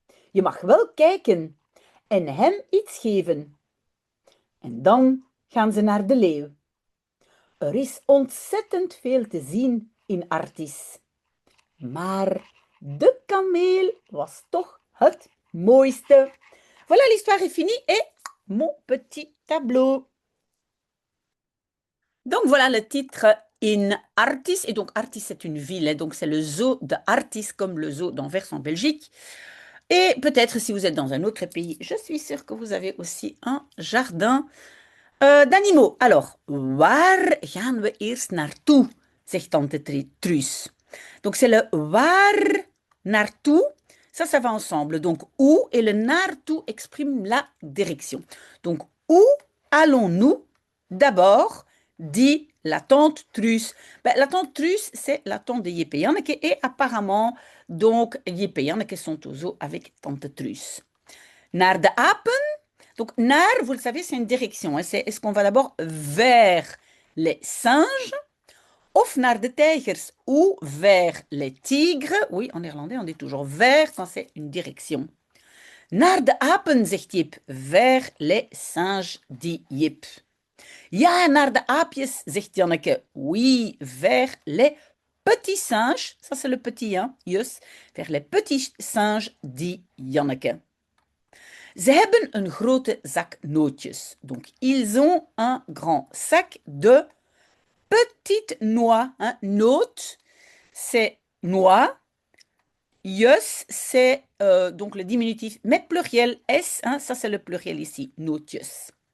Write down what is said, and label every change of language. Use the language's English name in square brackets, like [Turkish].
[Dutch] Je mag wel kijken en hem iets geven. En dan gaan ze naar de leeuw. Er is ontzettend veel te zien in Artis. Maar de kameel was toch het mooiste. [French] Voilà, l'histoire est finie et mon petit tableau. Donc voilà le titre In Artis. Et donc Artis, c'est une ville, hein, donc c'est le zoo de Artis, comme le zoo d'Anvers en Belgique. Et peut-être si vous êtes dans un autre pays, je suis sûre que vous avez aussi un jardin d'animaux. [Dutch] Alors, waar gaan we eerst naartoe, zegt tante Truus. [French] Donc c'est le waar naartoe. Ça va ensemble. Donc où et le naartoe exprime la direction. Donc où allons-nous d'abord, dit la tante Truus. Ben, la tante Truus, c'est la tante de Jeppe Janneke et apparemment, donc Jeppe Janneke sont au zoo avec tante Truus. [Dutch] Naar de apen. [French] Donc naar, vous le savez, c'est une direction. Hein. C'est est-ce qu'on va d'abord vers les singes [Dutch] of naar de tijgers [French] ou vers les tigres. Oui, en néerlandais, on dit toujours vers quand c'est une direction. [Dutch] Naar de apen, zegt Jip. [French] Vers les singes, dit Jip. [Dutch] Ja, naar de aapjes, zegt Janneke. [French] Oui, vers les petits singes. Ça, c'est le petit, hein, yes. Vers les petits singes, dit Janneke. [Dutch] Ze hebben een grote zak nootjes. [French] Donc, ils ont un grand sac de petites noix. Hein. Noot, c'est noix. Jus, c'est donc le diminutif, mais pluriel S, hein, ça c'est le pluriel ici, nootjes.